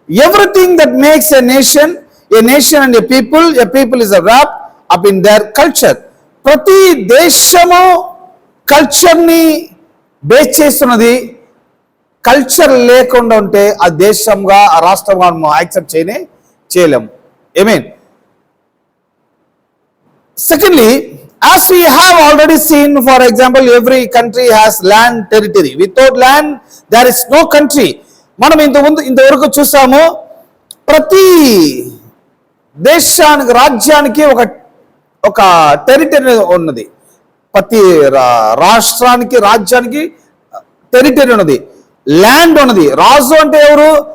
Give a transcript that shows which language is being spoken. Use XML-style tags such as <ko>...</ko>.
<en>Everything that makes a nation and a people is wrapped up in their culture.</en> <te>ప్రతి దేశము కల్చర్ని base చేస్తున్నది. Culture లేకుండా ఉంటే ఆ దేశంగా, ఆ రాష్ట్రంగా మనం యాక్సెప్ట్ చేయలేము. ఆమేన్.</te> <en>Secondly, as we have already seen, for example, every country has land territory. Without land, there is no country.</en> <te>మనం ఇంతవరకు చూసాము, ప్రతి దేశానికి, రాజ్యానికి ఒక టెరిటరీ ఉన్నది. ప్రతి రాష్ట్రానికి, రాజ్యానికి టెరిటరీ ఉన్నది, ల్యాండ్ ఉన్నది. రాజు అంటే ఎవరు?</te>